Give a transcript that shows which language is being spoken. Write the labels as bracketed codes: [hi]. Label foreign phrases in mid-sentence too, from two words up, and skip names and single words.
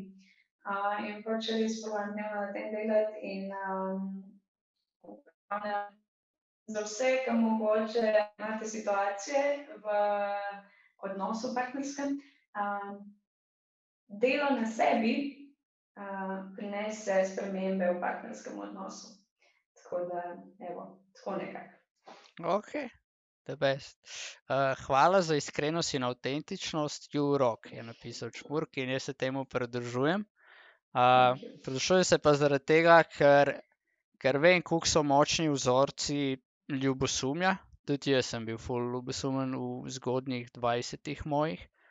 [sl] In pač res probam dnevno na tem delati in za vse, ki mogoče imate situacije v odnosu partnerskem, delo na sebi prinese spremembe v partnerskem odnosu. Tako da, evo, tako nekako. [en] Ok, the best. [sl] Hvala za iskrenost in avtentičnost, Rock je napisal Čmurk in jaz se temu pridružujem. Pridružujem se pa zaradi tega, ker vem, koliko so močni vzorci ljubosumja. Tudi jaz sem bil ful ljubosumen v zgodnjih 20-ih mojih.